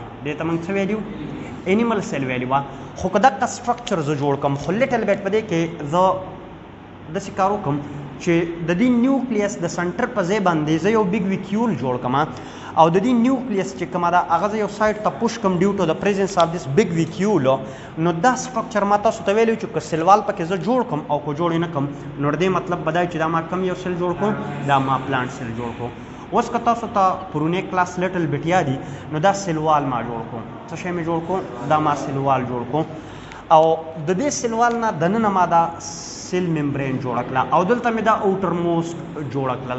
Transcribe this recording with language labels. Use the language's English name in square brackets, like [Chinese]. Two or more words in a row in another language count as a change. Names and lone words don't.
[Pashto] دې ته موږ څه ویلي وو؟ [English] animal cell [Pashto] ویلې وه. خو که دغه سټرکچر زه جوړ کړم خو [English] little bit [Pashto] په دې کې زه داسې کار وکړم چې د دې نیوکلیس د سنټر په ځای باندې زه یو [English] big vacuole [Pashto] جوړ کړم او د دې نیوکلیس چې کومه ده هغه زه یو سایډ ته پوش کړم [English] due to the presence of this big vacuole. [Pashto] نو دا سټرکچر ما تاسو ته ویلی چې که سیلوال پکې زه جوړ کړم او که جوړ یې نه کړم نو د دې مطلب به دا چې دا ما کم یو سیل جوړ کړو دا ما [English] plant cell [Pashto] جوړ کړو. اوس که تاسو ته پرونی کلاس [English] little bit [Pashto] یادي نو دا سیلوال ما جوړ کړو. څه شی مې جوړ کړو؟ دا ما سیلوال جوړ کړو او د دې سیلوال نه دننه ما دا [English] cell membrane [Pashto] جوړه کړه او دلته مې دا [English] outer most [Pashto] جوړه کړله.